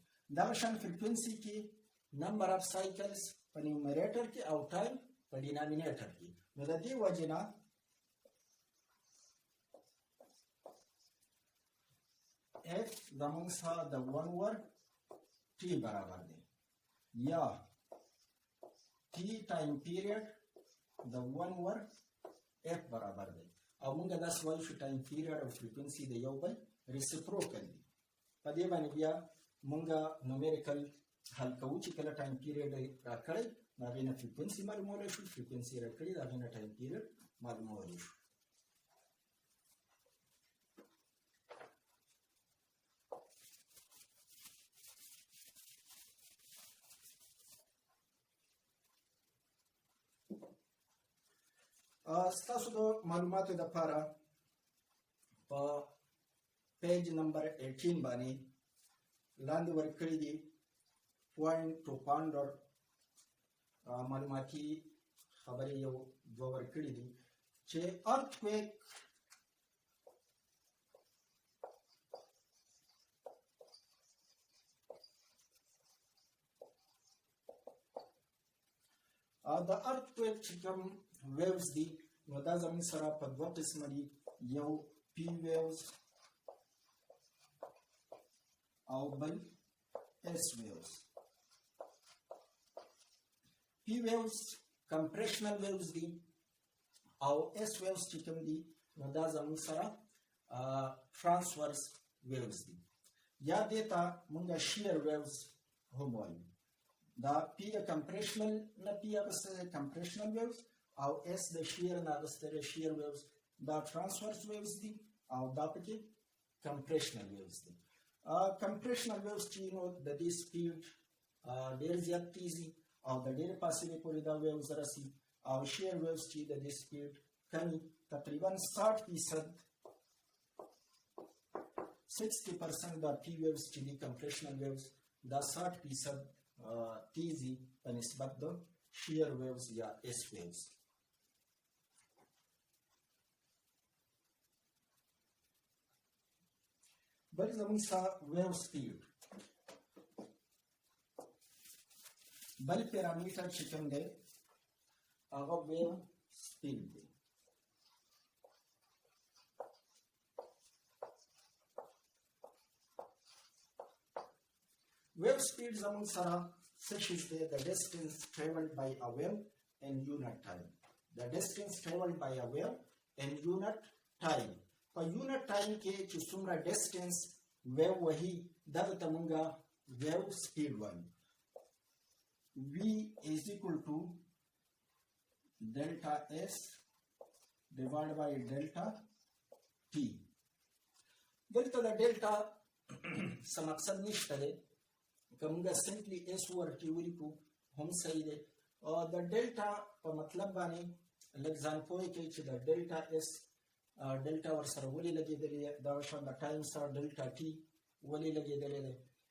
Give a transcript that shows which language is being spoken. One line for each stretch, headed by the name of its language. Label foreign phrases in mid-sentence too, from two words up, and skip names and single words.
Pashto: دا شان frequency کې
English: number of cycles
Pashto: په numerator کې او time په denominator کې. نو د دې وجه نه f زموږ سره د 1 ور t برابر دی یا t
English: time period
Pashto: د 1 ور f برابر دی. او مونږ داسې وایو چې
English: time period
Pashto: او frequency د یو بل reciprocal دي. په دې باندې بیا مونږ numerical حل کوو چې کله
English: time period
Pashto: راکړی د هغې نه frequency معلومولی شو، frequency راکړي د هغې نه
English: time period
Pashto: معلومولی شو. ستاسو د معلوماتو لپاره په پیج نمبر 18 باندې لاندې ورکړي دي
English: point to ponder
Pashto: معلوماتي خبرې یو دوه ورکړي دي چې earthquake د earthquake چې کوم waves دي نو دا زموږ سره په دوه قسمه دي، یو
English: p waves
Pashto: او بل
English: s waves. p waves compressional waves
Pashto: دي او
English: s waves
Pashto: چې کوم دي نو دا زموږ سره
English: transverse waves
Pashto: دي یا دې ته مونږ
English: shear waves
Pashto: هم وایو. دا p د compressional نه p اغسته
English: compressional waves
Pashto: او s د shear نه اغسته
English: shear waves.
Pashto: دا
English: transverse waves
Pashto: دي او دا پکې
English: compressional waves
Pashto: دي.
English: compressional waves
Pashto: چې نو د دې speed ډېر زیات تیزي او د ډېر فاصلې پورې دا waves رسي، او
English: shear waves
Pashto: چې د دې speed کمی تقریبا 60% 60% دا
English: p waves
Pashto: چې دي
English: compressional waves
Pashto: دا 60% تیزی په نسبت د
English: shear waves
Pashto: یا
English: s waves.
Pashto: بل زمون سره
English: wave speed
Pashto: بل پیرامیټر چې کوم دی هغه
English: wave speed
Pashto: دی.
English: Wave speed
Pashto: زمون سره څه شی دی؟
English: the distance traveled by a wave in unit time. the distance traveled by a wave in unit time.
Pashto: په
English: unit time
Pashto: کې چې څومره
English: distance wave
Pashto: وهي دغه ته مونږه
English: wave speed
Pashto: وایو.
English: v is equal to delta s divided by delta t.
Pashto: دلته د delta څه مقصد نشته دی که مونږه
English: simply s
Pashto: ورته ولیکو هم صحیح دی. د ډلټا په مطلب باندې لږ ځان پوه کړئ چې د
English: delta s delta
Pashto: ورسره ولې لګېدلې ده، دغه شان د ټایم سره
English: delta t
Pashto: ولې لګېدلې ده.